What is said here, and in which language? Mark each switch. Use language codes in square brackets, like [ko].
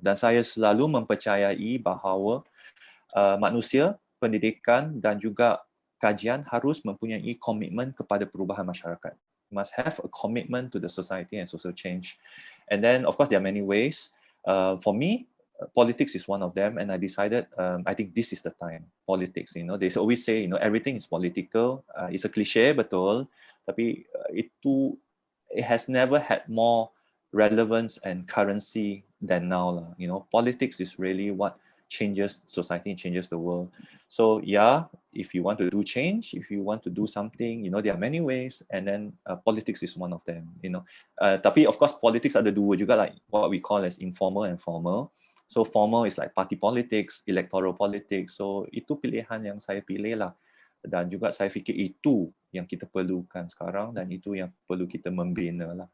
[ms] Dan saya selalu mempercayai bahawa manusia, pendidikan dan juga kajian harus mempunyai komitmen kepada perubahan masyarakat. [en] Must have a commitment to the society and social change. And then, of course, there are many ways. For me, politics is one of them, and I decided, I think this is the time. Politics, they always say, everything is political. It's a cliche, betul. Tapi it has never had more relevance and currency than now lah. Politics is really what changes society, changes the world. So yeah, if you want to do change, if you want to do something, there are many ways, and then politics is one of them. Tapi of course, politics [ms] ada dua juga, [en] like what we call as informal and formal. So formal is like party politics, electoral politics. [ms] So itu pilihan yang saya pilih lah. Dan juga saya fikir itu yang kita perlukan sekarang, dan itu yang perlu kita membina lah.